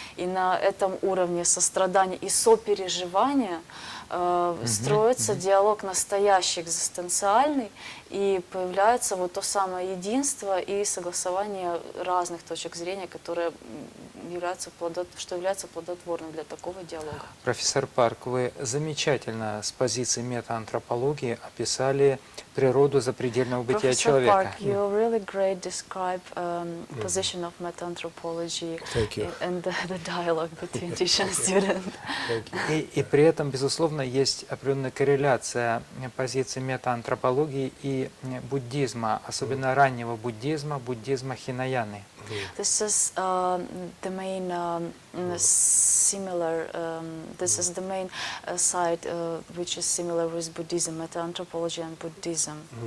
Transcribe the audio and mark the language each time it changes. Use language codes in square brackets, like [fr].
[ru] И на этом уровне сострадания и сопереживания строится диалог настоящий, экзистенциальный, и появляется вот то самое единство и согласование разных точек зрения, которые являются плодотворным для такого диалога. Профессор Парк, вы замечательно с позиции метаантропологии описали природу запредельного бытия человека. [en] Park, you really great describe position of meta-anthropology and the dialogue between teacher and student. [ru] И при этом, безусловно, есть определенная корреляция позиции метаантропологии и буддизма, особенно раннего буддизма, буддизма хинаяны. [en] This is the main similar. This is the main side which is similar with Buddhism, meta-anthropology and Buddhism.